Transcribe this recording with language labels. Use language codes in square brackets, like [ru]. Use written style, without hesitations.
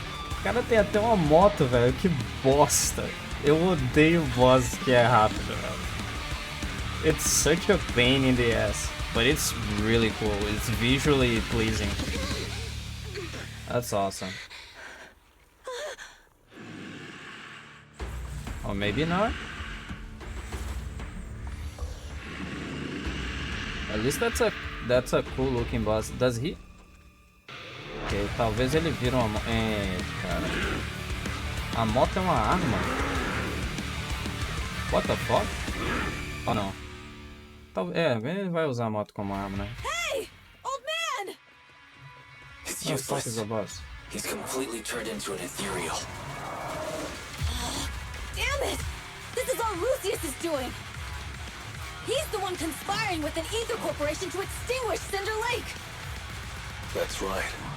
[pt] O cara tem até uma moto, velho. Que bosta. Eu odeio boss que é rápido, velho. [en] It's such a pain in the ass. But it's really cool. It's visually pleasing. That's awesome. Or maybe not. At least that's a cool looking boss. Does he? [pt] Ok, talvez ele vira uma moto. Cara. A moto é uma arma? [en] What the fuck? [pt] Oh não. Ele vai usar a moto como arma, né? [en] Hey! Old man! It's What the fuck is useless. the boss? He's completely turned into an ethereal. Damn it! This is all Lucius is doing! He's the one conspiring with an ether corporation to extinguish Cinder Lake! That's right.